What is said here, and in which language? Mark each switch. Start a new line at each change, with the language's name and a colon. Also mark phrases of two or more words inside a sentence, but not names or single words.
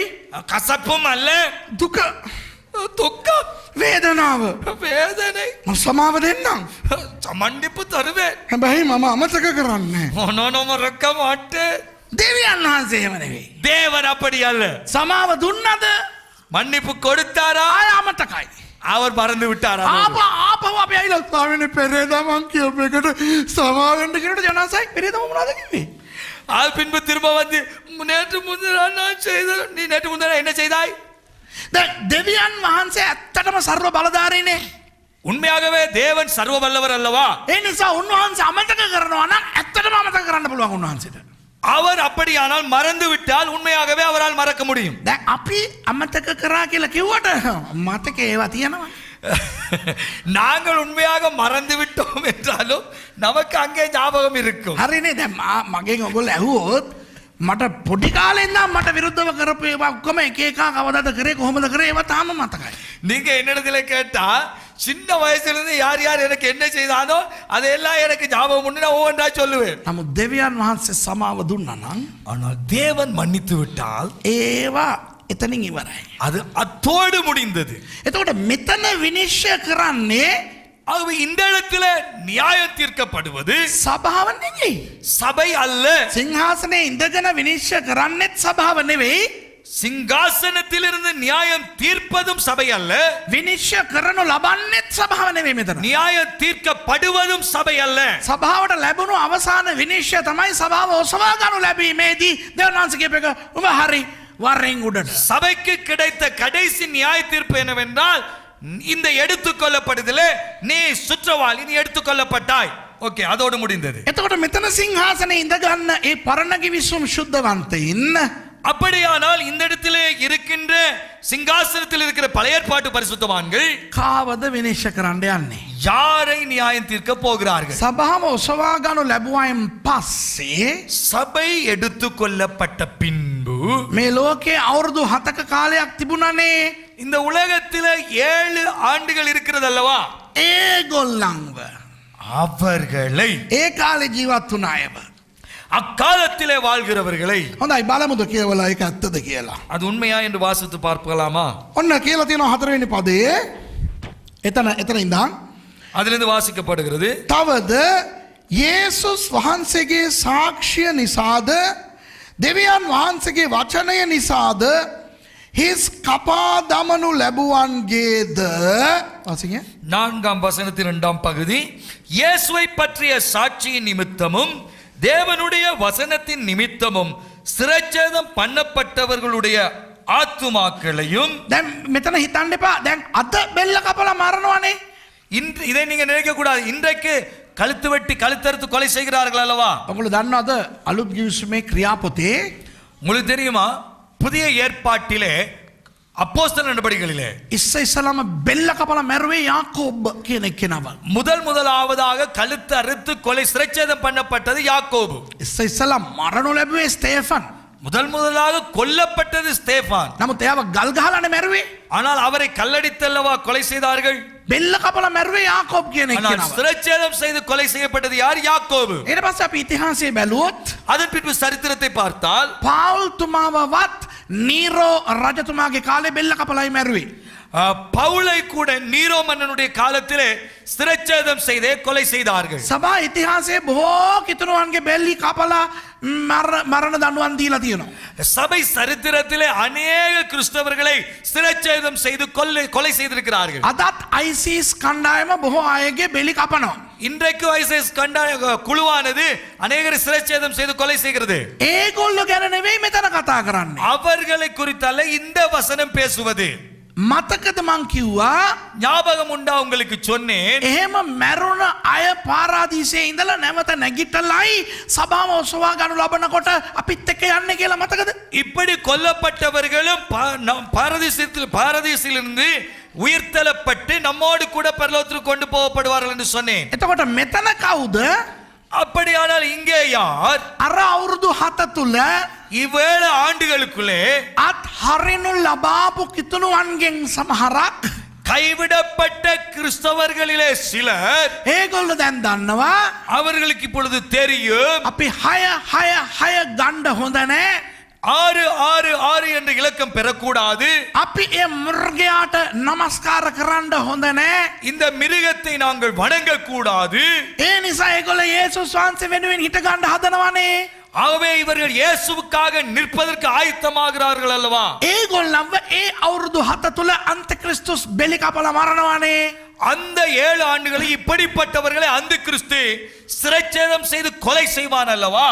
Tamil: கசப்பும் அல்ல,
Sinhala: දුක,
Tamil: துக்கம்,
Sinhala: වේදනාව.
Tamil: வேதனை.
Sinhala: මම සමාව දෙන්නම්.
Tamil: மன்னிப்பு தருவேன்.
Sinhala: හැබැයි මම අමතක කරන්නේ නැහැ.
Tamil: நான் மறக்க மாட்டேன்.
Sinhala: දෙවියන් වහන්සේ එහෙම නෙවෙයි.
Tamil: தேவன் அப்படி அல்ல.
Sinhala: සමාව දුන්නද
Tamil: மன்னிப்பு கொடுத்தாரா?
Sinhala: ආය අමතකයි.
Tamil: அவர் மறந்து விட்டாரா?
Sinhala: ආපහු අපි ඇවිල්ලා ස්වාමීනි පෙරේදා මං කියපු එකට සමාව වෙන්න කියනකොට ජනසයි පෙරේදා මොනවද කිව්වේ?
Tamil: அது பின்பு திரும்ப வந்து நேற்று முந்தின நான் செய்த, நீ நேற்று முந்தின என்ன செய்தாய்?
Sinhala: දැන් දෙවියන් වහන්සේ ඇත්තටම සර්ව බලධාරීනේ.
Tamil: உண்மையாகவே தேவன் சர்வ வல்லவர் அல்லவா?
Sinhala: ඒ නිසා උන්වහන්සේ අමතක කරනවා නම් ඇත්තටම අමතක කරන්න පුළුවන් උන්වහන්සේට.
Tamil: அவர் அப்படியானால் மறந்து விட்டால் உண்மையாகவே அவரால் மறக்க முடியும்.
Sinhala: දැන් අපි අමතක කරා කියලා කිව්වට මතකේ ඒවා තියෙනවා.
Tamil: நாங்கள் உண்மையாக மறந்து விட்டோம் என்றாலும் நமக்கு அங்கே ஞாபகம் இருக்கும்.
Sinhala: හරිනේ. දැන් මගෙන් ඔයගොල්ලෝ ඇහුවොත් මට පොඩි කාලේ ඉඳන් මට විරුද්ධව කරපු ඒවා ඔක්කොම එක එක කවදාද කරේ කොහොමද කරේ ඒවා තාම මතකයි.
Tamil: நீங்க என்னிடத்துல கேட்டா சின்ன வயசுல இருந்து யார் யார் எனக்கு என்ன செய்தானோ அதெல்லாம் எனக்கு ஞாபகம் உண்டு, நான் ஒவ்வொன்றா சொல்லுவேன்.
Sinhala: නමුත් දෙවියන් වහන්සේ සමාව දුන්නා නම්
Tamil: ஆனால் தேவன் மன்னித்து விட்டால்
Sinhala: ඒවා එතනින් ඉවරයි.
Tamil: அது அத்தோடு முடிந்தது.
Sinhala: එතකොට මෙතන විනිශ්චය කරන්නේ
Tamil: ஆகவே இந்த இடத்துல நியாயம் தீர்க்கப்படுவது
Sinhala: සභාව නෙවෙයි.
Tamil: சபை அல்ல.
Sinhala: සිංහාසනේ ඉඳගෙන විනිශ්චය කරන්නෙත් සභාව නෙවෙයි.
Tamil: சிங்காசனத்திலிருந்து நியாயம் தீர்ப்பதும் சபை அல்ல.
Sinhala: විනිශ්චය කරනු ලබන්නෙත් සභාව නෙවෙයි මෙතන.
Tamil: நியாயம் தீர்க்கப்படுவதும் சபை அல்ல.
Sinhala: සභාවට ලැබුණු අවසාන විනිශ්චය තමයි සභාව ඔසවා ගන්නු ලැබීමේදී දෙවියන් වහන්සේ කියප එක උඹ හරි වරෙන් උඩට.
Tamil: சபைக்கு கிடைத்த கடைசி நியாய தீர்ப்பு என்னவென்றால், இந்த எடுத்துக்கொள்ளப்படுதலே நீ சுற்றவாளி, நீ எடுத்துக்கொள்ளப்பட்டாய். ஓகே, அதோடு முடிந்தது.
Sinhala: එතකොට මෙතන සිංහාසනේ ඉඳගන්න ඒ පරණ කිවිසුම් සුද්ධවන්තයින්
Tamil: அப்படியானால் இந்த இடத்திலே இருக்கின்ற சிங்காசனத்தில் இருக்கிற பழைய ஏற்பாட்டு பரிசுத்தவான்கள்
Sinhala: කාවද විනිශ්චය කරන්න යන්නේ?
Tamil: யாரை நியாயம் தீர்க்க போகிறார்கள்?
Sinhala: සභාව ඔසවා ගන්නු ලැබුවායින් පස්සේ
Tamil: சபை எடுத்துக்கொள்ளப்பட்ட பின்பு
Sinhala: මේ ලෝකේ අවුරුදු 7ක කාලයක් තිබුණනේ.
Tamil: இந்த உலகத்திலே 7 ஆண்டுகள் இருக்கிறது அல்லவா?
Sinhala: ඒගොල්ලන්ව
Tamil: அவர்களை,
Sinhala: ඒ කාලේ ජීවත් වුණ අයව.
Tamil: அக்காலத்திலே வாழ்கிறவர்களை.
Sinhala: හොඳයි බලමුද කියවලා ඒක ඇත්තද කියලා.
Tamil: அது உண்மையா என்று வாசித்து பார்க்கலாமா?
Sinhala: ඔන්න කියලා තියෙනවා 4 වෙනි පදයේ. එතන ඉඳන්
Tamil: அதிலிருந்து வாசிக்கப்படுகிறது.
Sinhala: තවද යේසුස් වහන්සේගේ සාක්ෂිය නිසාද දෙවියන් වහන්සේගේ වචනය නිසාද හිස් කපා දමනු ලැබුවන්ගේද. වාසිය
Tamil: 4ஆம் வசனத்தின் 2ஆம் பகுதி, இயேசுவை பற்றிய சாட்சியின் நிமித்தமும் தேவனுடைய வசனத்தின் நிமித்தமும் சிரச்சேதம் பண்ணப்பட்டவர்களுடைய ஆத்துமாக்களையும்.
Sinhala: දැන් මෙතන හිතන්න එපා. දැන් අද බෙල්ල කපලා මරනවනේ.
Tamil: இதை நீங்க நினைக்க கூடாது. இன்றைக்கு கழுத்து வெட்டி கழுத்தறுத்து கொலை செய்கிறார்கள் அல்லவா?
Sinhala: ඔයගොල්ලෝ දන්නවද අලුත් ගිවිසුමේ ක්‍රියාපොතේ
Tamil: உங்களுக்கு தெரியுமா, புதிய ஏற்பாட்டிலே அப்போஸ்தலர் நடபடிகளிலே
Sinhala: ඉස්සෙල්ලාම බෙල්ල කපලා මැරුවේ යාකෝබ් කියන කෙනාව.
Tamil: முதலாவதாக கழுத்து அறுத்து கொலை சிரச்சேதம் பண்ணப்பட்டது யாக்கோபு.
Sinhala: ඉස්සෙල්ලා මරණු ලැබුවේ ස්තේෆන්.
Tamil: முதலாக கொல்லப்பட்டது ஸ்தேபான்.
Sinhala: නමුත් එයාව ගල් ගහලානේ මැරුවේ.
Tamil: ஆனால் அவரை கல்லடித்தல்லவா கொலை செய்தார்கள்.
Sinhala: බෙල්ල කපලා මැරුවේ யாக்கோப் කියන
Tamil: ஆனால்
Sinhala: එක්කෙනාව.
Tamil: சிரச்சேதம் செய்து கொலை செய்யப்பட்டது யார்? யாக்கோபு.
Sinhala: ඊට පස්සේ අපි ඉතිහාසයේ බැලුවොත්
Tamil: அதன் பின்பு சரித்திரத்தை பார்த்தால்
Sinhala: පාවුල් තුමාවවත් නීරෝ රජතුමාගේ කාලේ බෙල්ල කපලායි මැරුවේ.
Tamil: பவுலை கூட நீரோ மன்னனுடைய காலத்திலே சிரச்சேதம் செய்தே கொலை செய்தார்கள்.
Sinhala: සභා ඉතිහාසයේ බොහෝ කිතුණුවන්ගේ බෙල්ලි කපලා මරණ දඬුවම් දීලා තියෙනවා.
Tamil: சபை சரித்திரத்திலே அநேக கிறிஸ்தவர்களை சிரச்சேதம் செய்து கொலை செய்திருக்கிறார்கள்.
Sinhala: අදත් ISIS කණ්ඩායම බොහෝ අයගේ බෙලි කපනවා.
Tamil: இன்றைக்கு ஐசிஸ் குழுவானது அநேகரை சிரச்சேதம் செய்து கொலை செய்கிறது.
Sinhala: ඒගොල්ලෝ ගැන නෙවෙයි මෙතන කතා කරන්නේ.
Tamil: அவர்களை குறித்தல்ல இந்த வசனம் பேசுவது.
Sinhala: මතකද මං කිව්වා
Tamil: ஞாபகம் உண்டா உங்களுக்கு சொன்னேன்,
Sinhala: එහෙම මැරුණ අය පාරාදීසයේ ඉඳලා නැවත නැගිටලයි සභාව ඔසවා ගනු ලබනකොට අපිත් එක්ක යන්නේ කියලා මතකද?
Tamil: இப்படி கொல்லப்பட்டவர்களும் பாரதீசிலிருந்து உயிர்த்தெழப்பட்டு நம்மோடு கூட பரலோகத்திற்கு கொண்டு போகப்படுவார்கள் என்று சொன்னேன்.
Sinhala: එතකොට මෙතන කවුද?
Tamil: அப்படியானால் இங்கே யார்?
Sinhala: අර අවුරුදු 7 තුල
Tamil: இவ்வேழு ஆண்டுகளுக்குள்ளே
Sinhala: අත් හරිනු ලබාපු කිතුණුවන්ගෙන් සමහරක්
Tamil: கைவிடப்பட்ட கிறிஸ்தவர்களிலே சிலர்,
Sinhala: ඒගොල්ලෝ දැන් දන්නවා
Tamil: அவர்களுக்கு இப்பொழுது தெரியும்
Sinhala: අපි 6 ගණ්ඩ හොඳ නැහැ.
Tamil: 666 என்ற இலக்கம் பெறக்கூடாது.
Sinhala: අපි ඒ මුර්ගයාට නමස්කාර කරන්න හොඳ නැහැ.
Tamil: இந்த மிருகத்தை நாங்கள் வணங்க கூடாது.
Sinhala: ඒ නිසා ඒගොල්ලෝ යේසුස් වහන්සේ වෙනුවෙන් හිට ගන්න හදනවනේ.
Tamil: ஆகவே இவர்கள் இயேசுவுக்காக நிற்பதற்கு ஆயத்தமாகிறார்கள் அல்லவா?
Sinhala: ඒගොල්ලන්ව ඒ අවුරුදු 7 තුල අන්තික්‍රිස්තුස් බෙලි කපලා මරනවනේ.
Tamil: அந்த 7 ஆண்டுகளில் இப்படிப்பட்டவர்களை அந்த கிறிஸ்து சிரச்சேதம் செய்து கொலை செய்வான் அல்லவா?